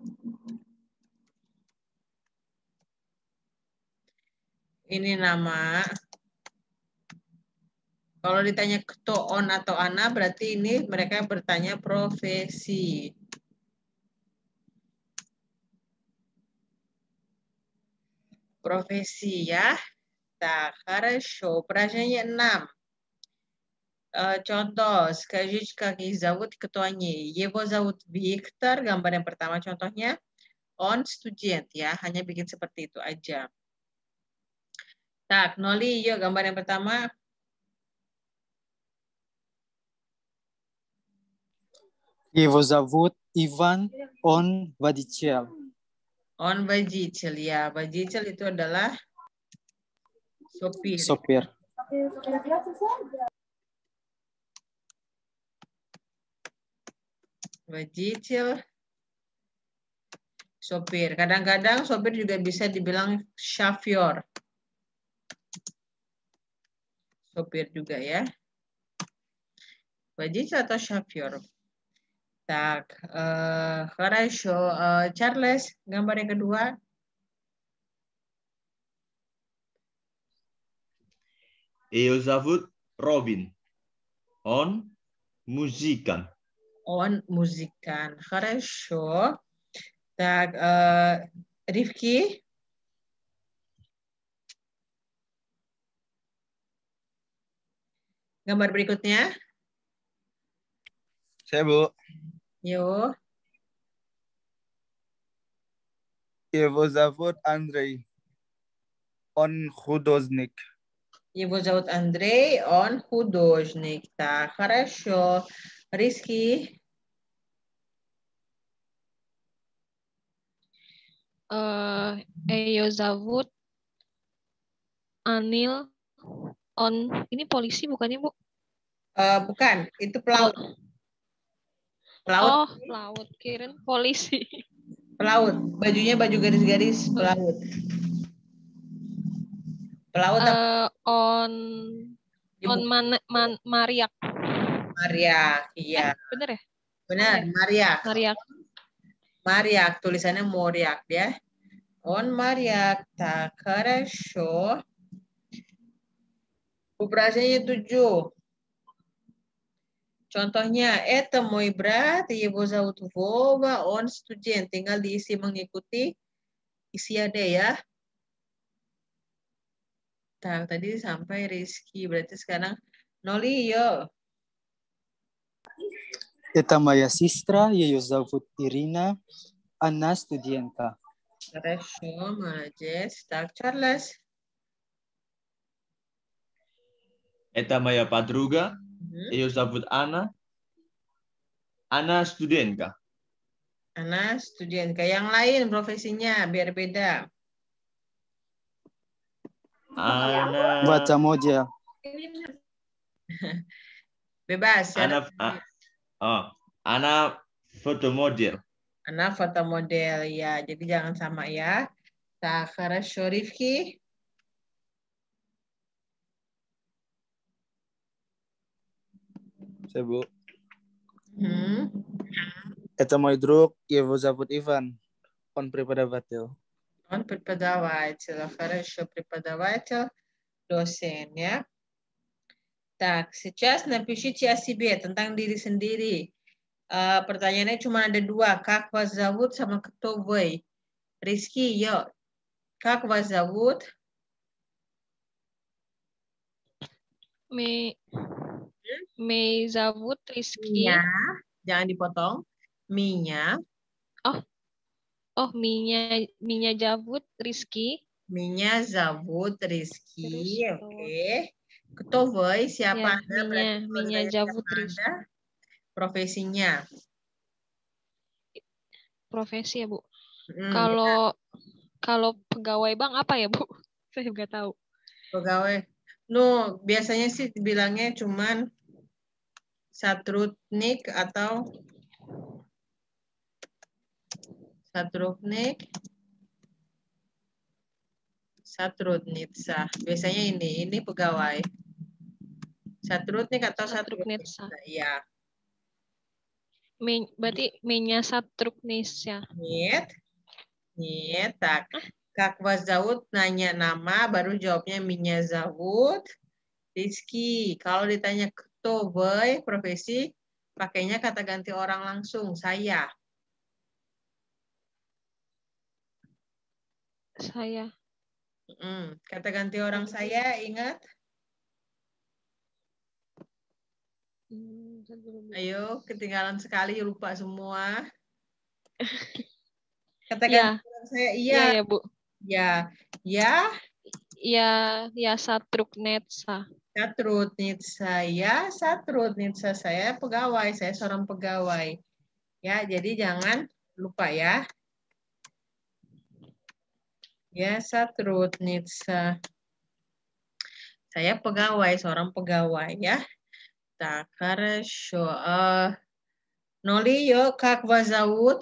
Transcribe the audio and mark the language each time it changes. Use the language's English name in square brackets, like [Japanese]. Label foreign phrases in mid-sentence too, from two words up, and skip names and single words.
[Indonesian] Ini nama. Kalau ditanya ketua on atau ana berarti ini mereka bertanya profesi. Profesi ya. [Russian] Так, хорошо. Упражнение 6. Contoh, скажите, как их зовут, кто они. Его зовут Виктор. [Indonesian] Gambar yang pertama contohnya. [Russian] Он студент ya. [Indonesian] Hanya bikin seperti itu aja. Tak, Noli, yuk gambar yang pertama. [Russian] Его зовут Иван, он водитель. Он водитель, [Indonesian] ya. Водитель itu adalah sopir. [Russian] Супер. Водитель, [Indonesian] sopir. Kadang-kadang sopir juga bisa dibilang chauffeur. Sopir juga ya. Водитель atau chauffeur. [Russian] Так, хорошо. [Indonesian] Charles, gambar yang kedua. [Russian] Его зовут Робин. Он музыкант. Он музыкант. Хорошо. Так, Rifki. [Indonesian] Gambar berikutnya. Saya, Bu. Yo. [Russian] Его зовут Андрей. Он художник. Его зовут Андрей, он художник. Так, хорошо. Rizky. Ее зовут Anil. [Indonesian] Ini polisi bukannya, Bu? Bukan, itu pelaut. Pelaut. Oh, pelaut. Kirain polisi. Pelaut. Bajunya baju garis-garis pelaut. Pelaut apa? Mariak. Mariak, iya. Bener ya? Benar, Mariak. Mariak. Mariak, tulisannya Moriak ya. [Russian] Он моряк. Так, хорошо. Упражнение 7. Contohnya, это мой брат, его зовут Вова, он студент. [Indonesian] Tinggal diisi mengikuti isi ada ya. Так, tadi sampai Rizky. Berarti sekarang Noli, yo. [Russian] Это моя сестра, ее зовут Ирина, она студентка. Хорошо, молодец. Так, Charles. Это моя подруга. Ее зовут Анна. Она студентка. Она студентка. [Indonesian] Yang lain profesinya biar beda. [Russian] Ana Fotomodel. [Indonesian] Bebas. [Russian] Она фотомодель. Она фотомодель [Indonesian] ya. Jadi jangan sama ya. [Russian] Tak, хорошо, Rifki. [Indonesian] Saya, Bu. [Russian] Это мой друг, его зовут Иван. Он преподаватель. Он преподаватель. Хорошо, преподаватель, [Indonesian] dosen ya. [Russian] Так, сейчас напишите о себе, [Indonesian] tentang diri sendiri. Pertanyaannya cuma ada 2. [Russian] Как вас зовут sama кто вы? [Indonesian] Rizky, yuk. [Russian] Как вас зовут? Меня зовут Rizky. [Indonesian] Minya. Jangan dipotong. Minya. [Russian] Oh, Меня зовут Rizky. Меня зовут Rizky. Oke. Кто вы? [Indonesian] Siapa Anda? [Russian] Меня зовут Rizky. [Indonesian] Profesinya. Profesi ya, Bu. Kalau pegawai bank apa ya, Bu? Saya nggak tahu. Pegawai. Biasanya sih bilangnya cuman Satrudnik atau Satrudnitsa. Biasanya ini pegawai. Satrudnik atau Satrudnitsa. Iya. [Russian] Berarti Меня сотрудница. Нет. Tak. Как вас зовут? [Indonesian] Nanya nama, baru jawabnya [Russian] Меня зовут Rizky. [Indonesian] Kalau ditanya [Russian] кто вы, [Indonesian] profesi, pakainya kata ganti orang langsung, saya. Saya. Kata ganti orang saya, ingat? Ayo, ketinggalan sekali, lupa semua. Kata ganti orang saya, iya. Iya, Bu. Ya. [Russian] я сотрудница. Сотрудница, я сотрудница, [Indonesian] saya pegawai, saya seorang pegawai. Ya, jadi jangan lupa ya. [Russian] Я сотрудница. [Indonesian] Saya pegawai, seorang pegawai ya. [Russian] Так, хорошо. Ноли, yo, как вас зовут?